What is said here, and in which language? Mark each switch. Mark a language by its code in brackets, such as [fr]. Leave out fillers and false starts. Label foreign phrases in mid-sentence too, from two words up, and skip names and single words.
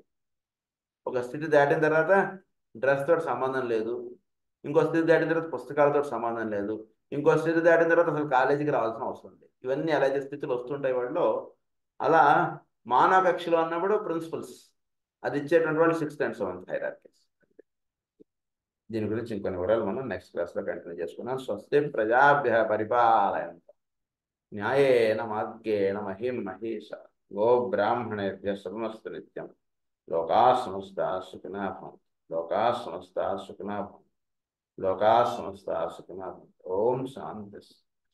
[te] ఒక స్థితి దాటిన తర్వాత డ్రెస్ తోటి సంబంధం లేదు, ఇంకో స్థితి దాటిన తర్వాత పుస్తకాలతో సంబంధం లేదు, ఇంకో స్థితి దాటిన తర్వాత అసలు కాలేజీకి రావాల్సిన అవసరం లేదు. ఇవన్నీ అలాగే స్థితులు వస్తుంటాయి వాళ్ళు. అలా మానవ కక్షలో అన్నప్పుడు ప్రిన్సిపల్స్ అది ఇచ్చేటువంటి వాళ్ళు [en] 6th and 7th hierarchies. [te] దీని గురించి ఇంకొన్ని వివరాలు మనం నెక్స్ట్ క్లాస్లో కంటిన్యూ చేసుకున్నాం. [sa] స్వస్తి ప్రజాభ్య పరిపాలయంత న్యాయేన మార్గేణ మహిం మహేష గో బ్రాహ్మణేభ్య శుభమస్తు నిత్యం. లోకా సమస్తా సుఖినో భవంతు. లోకా సమస్తా సుఖినో భవంతు. లోకా సమస్తా సుఖినో భవంతు. ఓం శాంతి.